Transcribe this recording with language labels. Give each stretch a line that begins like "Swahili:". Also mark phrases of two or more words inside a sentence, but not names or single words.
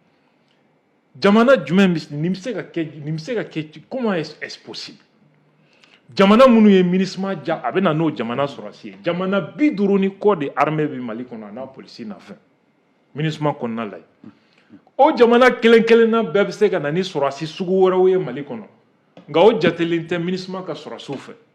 Bambara: jamana jumɛn nin bɛ se ka kɛ
French: comment est-ce possible
Bambara: jamana minnu ye MINUSMA ja a bɛ na n'o jamana sɔrɔsi ye jamana 50 ni kɔ de armée bɛ Mali kɔnɔ a n'a polisi n'a fɛn MINUSMA kɔnɔna la yen o jamana kelen kelenna bɛɛ bɛ se ka na ni sɔrɔsi sugu wɛrɛw ye Mali kɔnɔ nka o jatelen tɛ MINUSMA ka sɔrɔsiw fɛ